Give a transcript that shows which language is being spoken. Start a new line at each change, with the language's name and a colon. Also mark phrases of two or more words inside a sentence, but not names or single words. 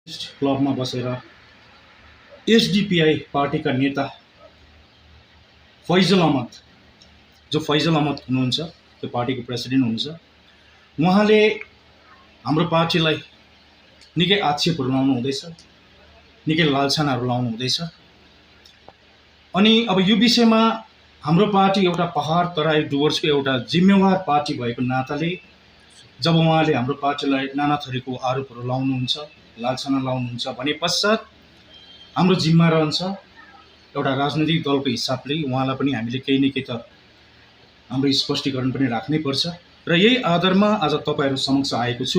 Nepali: क्लब में बसेर एसडीपीआई पार्टी का नेता फैजल अहमद, जो फैजल अहमद हुनुहुन्छ त्यो पार्टीको प्रेसिडेन्ट हुनुहुन्छ, उहाँले हाम्रो पार्टीलाई निकै आक्षेपहरू लाउनु हुँदैछ, निकै लालछानाहरू लाउनु हुँदैछ। अनि अब यो विषयमा हाम्रो पार्टी एउटा पहाड तराई डुवर्सको एउटा जिम्मेवार पार्टी भएको नाताले जब उहाँले हाम्रो पार्टीलाई नाना थरीको आरोपहरू लाउनुहुन्छ, लालछाना लाउनुहुन्छ भने पश्चात हाम्रो जिम्मा रहन्छ एउटा राजनैतिक दलको हिसाबले उहाँलाई पनि हामीले केही न केही त हाम्रो स्पष्टीकरण पनि राख्नै पर्छ र यही आधारमा आज तपाईहरु समक्ष आएको छु।